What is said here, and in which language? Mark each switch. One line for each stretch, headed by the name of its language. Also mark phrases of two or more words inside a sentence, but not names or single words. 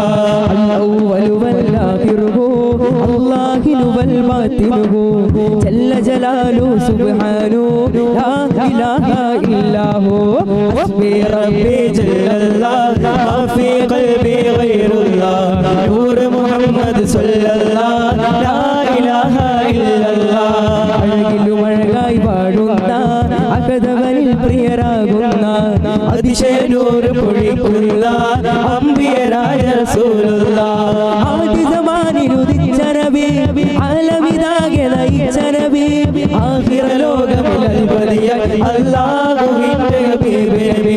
Arabic: الأول والآخر الله والباطن جل جلاله سبحانه لا إله إلا هو. حسبي ربي جل الله ما في قلبي غير الله صلى الله لا إله إلا الله
Malayalam: അഴകിലും അഴകായി പാടുന്ന അകതവനിൽ പ്രിയരാകുന്ന അതിശയനൂറ് പൊഴിക്കുന്ന അമ്പിയരായ റസൂലുള്ളാഹ് ആദി സമാനിൽ ഉദിച്ച നബി ആലമിതാകെ നയിച്ച നബി ആഖിറ ലോകമിൽ അൽബദിയായി അല്ലാഹുവിന്റെ ഹബീബ് നബി